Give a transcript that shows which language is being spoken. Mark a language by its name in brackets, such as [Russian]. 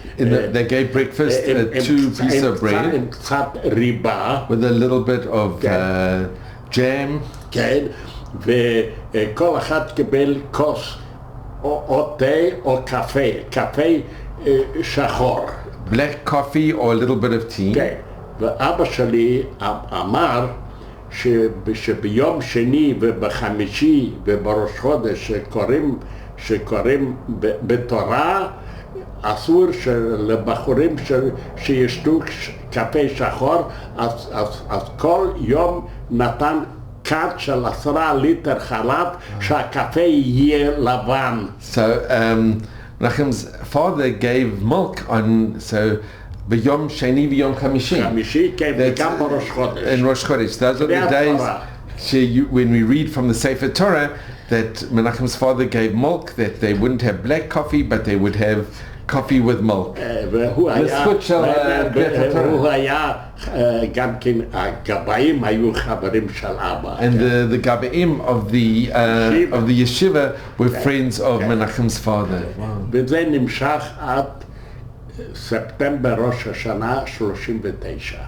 [English] They gave breakfast 2 pieces of bread. [Hebrew] עם קצת ריבה. [English] With a little bit of jam. [Hebrew] כן, וכל אחד קיבל כוס או תה או קפה שחור. [English] Black coffee or a little bit of tea. [Hebrew] כן, ואבא שלי אמר שביום שני ובחמישי ובראש חודש שקוראים בתורה, אסור לבחורים שישתו קפה שחור, אז כל יום נתן כד של 10 ליטר חלב שהקפה יהיה לבן. [English] So Menachem's father gave milk on, so [Hebrew] ביום שני ויום חמישי. חמישי, כן, וגם בראש חודש. [English] In Rosh Chodesh. Those are the days when we read from the Sefer Torah that Menachem's father gave milk, that they wouldn't have black coffee, but they would have coffee with milk. [Hebrew] והוא היה גם כן, הגבאים היו חברים של אבא. [English] And the Gabaim of the yeshiva were friends of Menachem's father. [Hebrew] וזה נמשך עד ספטמבר ראש השנה 39.